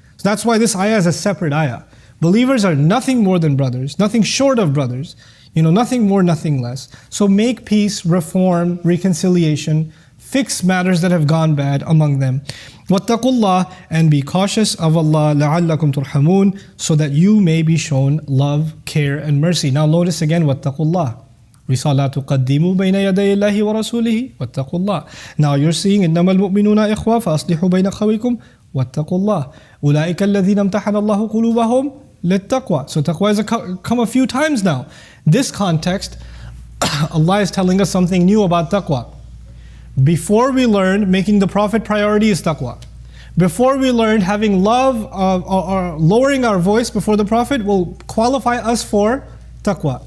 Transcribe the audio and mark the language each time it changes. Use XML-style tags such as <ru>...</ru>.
<en>So that's why this ayah is a separate ayah. Believers are nothing more than brothers, nothing short of brothers, nothing more, nothing less. So make peace, reform, reconciliation, fix matters that have gone bad among them.</en> <ar>وَاتَّقُوا اللَّهَ.</ar> <en>And be cautious of Allah,</en> <ar>لَعَلَّكُمْ تُرْحَمُونَ.</ar> <en>So that you may be shown love, care, and mercy. Now notice again,</en> <ar>وَاتَّقُوا اللَّهَ.</ar> <en>We saw</en> <ar>لَا تُقَدِّمُوا بَيْنَ يَدَيِ اللَّهِ وَرَسُولِهِ وَاتَّقُوا اللَّهَ.</ar> <en>Now you're seeing</en> <ar>إِنَّمَا الْمُؤْمِنُونَ إِخْوَةٌ فَأَصْلِحُوا بَيْنَ أَخَوَيْكُمْ وَاتَّقُوا اللَّهَ أُولَٰئِكَ الَّذِينَ امْتَحَنَ اللَّهُ قُلُوبَهُمْ لِلتَّقْوَى.</ar> <en>So taqwa has come a few times now. This context, Allah is telling us something new about taqwa. Before we learned making the Prophet priority is taqwa. Before we learned having love or lowering our voice before the Prophet will qualify us for taqwa.</en>